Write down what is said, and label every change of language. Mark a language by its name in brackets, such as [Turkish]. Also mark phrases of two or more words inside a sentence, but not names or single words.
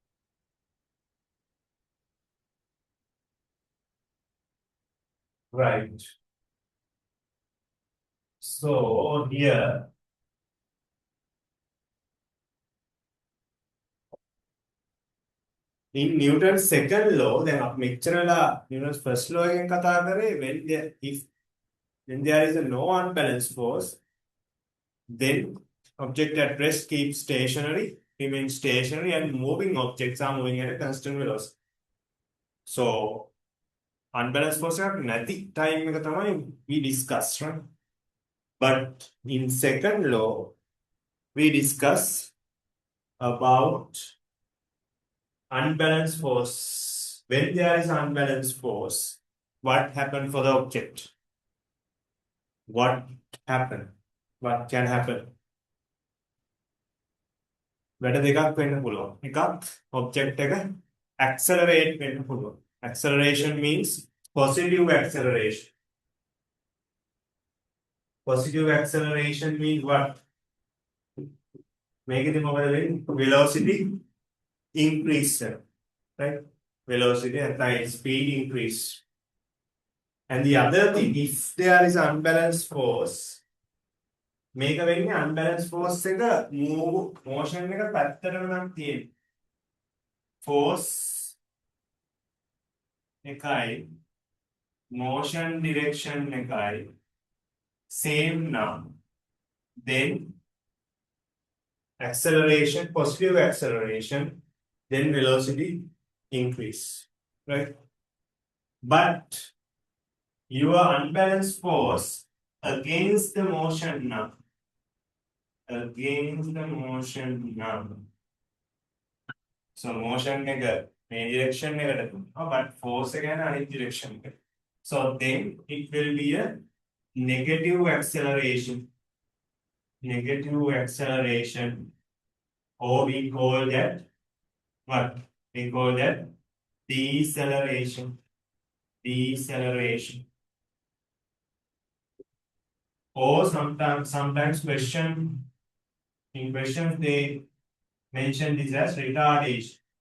[English] Right. So here, in Newton's second law, then [Sinhala] මෙච්චරලා Newton's first law එකෙන් කතා කරේ [English] when there is a no unbalanced force, then object at rest keeps stationary, remains stationary, and moving objects are moving at a constant velocity. So unbalanced force [Sinhala] එකක් නැති [English] time [Sinhala] එක තමයි [English] we discussed, right? But in second law, we discuss about unbalanced force. When there is unbalanced force, what happened for the object? What happened? What can happen? [Sinhala] වැඩ දෙකක් වෙන්න පුළුවන්. එකක් object එක accelerate වෙන්න පුළුවන්. [English] Acceleration means positive acceleration. Positive acceleration means what? [Sinhala] මේකෙදි මොකද වෙන්නේ? [English] Velocity increase, right? Velocity and speed increase. And the other thing, if there is unbalanced force, [Sinhala] මේක වෙන්නේ [English] unbalanced force [Sinhala] එක motion එක පැත්තටම නම් තියෙන්නේ. [English] Force එකයි motion direction එකයි same now, then acceleration, positive acceleration, then velocity increase, right? But your unbalanced force against the motion now, so motion [Sinhala] එක මේ [English] direction [Sinhala] එකට දුන්නා, [English] but force [Sinhala] එක යන අනිත් direction එකට. [English] So then it will be a negative acceleration, or we call that what? We call that deceleration. Or sometimes in questions they mention this as retardation.